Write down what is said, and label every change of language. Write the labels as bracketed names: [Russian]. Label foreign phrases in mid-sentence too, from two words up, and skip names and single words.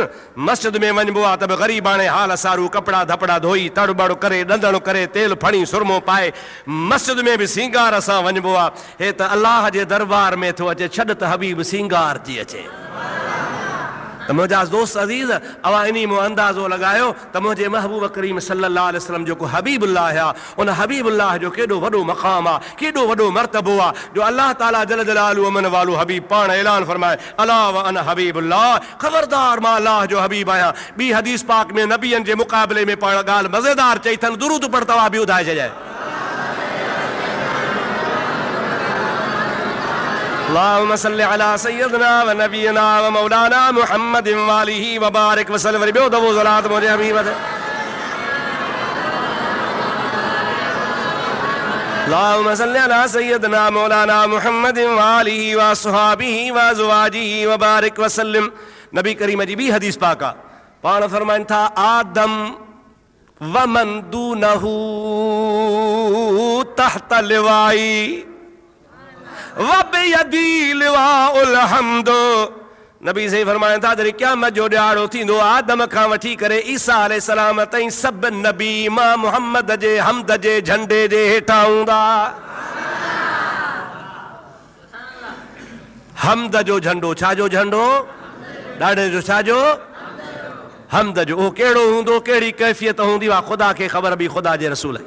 [Sindhi] मस्जिद में वञिबो आहे त बि ग़रीबाणे हाल सारू कपिड़ा धपड़ा धोई, तड़ बड़ करे, ॾंदण करे, तेल फणी सुरमो पाए, मस्जिद में बि सींगार सां वञिबो आहे। हे त अलाह जे दरबार में थो अचे, छॾ त हबीब सींगार थी अचे। तो मुझा दोस्त अज़ीज़ अवा इन्हीं में अंदाज़ो लगायो तो मुझे महबूब करीम [Arabic] صلى الله عليه وسلم [Sindhi] जो को हबीबुल्लाह है उन हबीबुल्लाह जो केॾो वॾो मक़ाम आहे केॾो वॾो मर्तबो आहे जो अल्लाह ताला [Arabic] جل جلاله [Sindhi] अमन वालो हबीब पाण ऐलान फरमाए [Arabic] ألا و أنا حبيب الله [Sindhi] ख़बरदार मां अल्लाह जो हबीब आहियां। ॿी हदीस पाक में नबियनि जे मुक़ाबले में पाण ॻाल्हि मज़ेदार चई अथनि दुरूद पढ़ तव्हां बि ॿुधाए छॾिजाए। [Arabic] اللهم صل على سيدنا و نبينا و مولانا محمد و آله و بارك وسلم. [Sindhi] वरी ॿियो दफ़ो ज़लात मुंहिंजे हबीब ते [Arabic] اللهم صل على سيدنا مولانا محمد و آله و أصحابه و أزواجه و بارك وسلم. [Sindhi] नबी करीम जी ॿी हदीस पाक आहे पाण फरमाइनि था [Arabic] آدم و من دونه تحت لوائي [Sindhi] नबी से फरमाइनि था जॾहिं क़यामत जो ॾियारो थींदो आदम खां वठी करे ईसा अलैहिस्सलाम ताईं सभु नबी मां मुहम्मद जे हमद जे झंडे जे हेठां हूंदा। हमद जो झंडो छाजो झंडो ॾाढे जो छाजो हमद जो उहो कहिड़ो हूंदो कहिड़ी कैफ़ियत हूंदी आहे ख़ुदा खे ख़बर बि ख़ुदा जे रसूल खे।